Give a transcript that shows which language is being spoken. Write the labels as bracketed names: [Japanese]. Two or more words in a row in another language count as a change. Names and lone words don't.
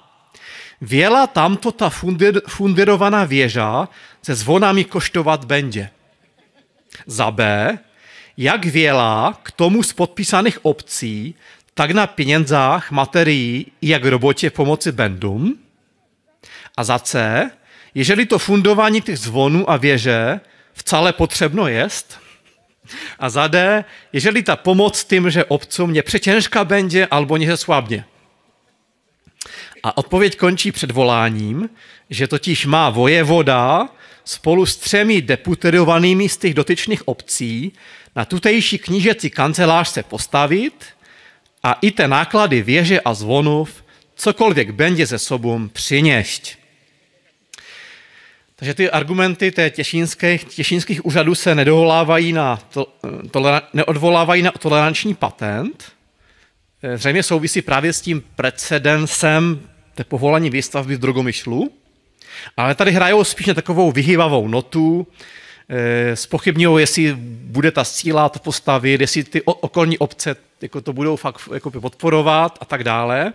[Czech] Věla tamto ta fundírovaná věža se zvonami koštovat będzie. Za B. Jak věla k tomu z podpísaných obcí tak na pieniądzach, materii, jak robotě pomoci bendům. A za C, jeżeli to fundování těch zvonů a věže wcale potřebno jest. A za D, jeżeli ta pomoc tym, že obcom nie přetěžká będzie albo nie słabnie. A odpověď končí předvoláním, že totiž má vojevoda spolu s 3 deputovanými z těch dotyčných obcí na tutejší knížecí kancelář se postavit a i te náklady věže a zvonów [Polish] cokolwiek będzie ze sobą [Czech] přiněšť. Takže ty argumenty té těšínských úřadů se neodvolávají na toleranční patent. Zřejmě souvisí právě s tím precedensem té povolání výstavby v Drogomyšlu, ale tady hrajou spíš na takovou vyhýbavou notu, zpochybňují, jestli bude ta síla to postavit, jestli ty okolní obce jako to budou fakt jako podporovat a tak dále.